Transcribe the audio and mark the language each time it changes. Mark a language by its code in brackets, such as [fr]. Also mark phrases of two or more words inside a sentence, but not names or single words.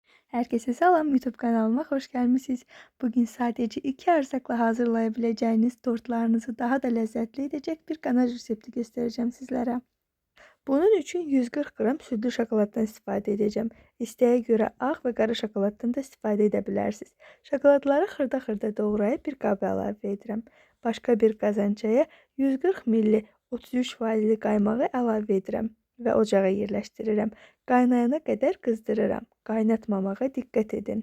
[tr] Herkese salam, YouTube kanalıma hoş gelmişsiniz. Bugün sadece 2 arsakla hazırlayabileceğiniz tortlarınızı daha da lezzetli edecek bir ganaj resepti göstereceğim sizlere. [az] Bunun için 140 gram sütlü şokoladdan istifadə edeceğim. [tr] İsteğe göre [az] ağ ve qara şokoladdan da istifadə edə bilərsiniz. Şokoladları xırda-xırda doğrayıb bir qaba əlavə edirəm. Başqa bir qazancaya 140 ml 33% qaymağı əlavə edirəm və ocağa yerləşdirirəm. Qaynayana qədər qızdırıram. Qaynatmamağa diqqət edin.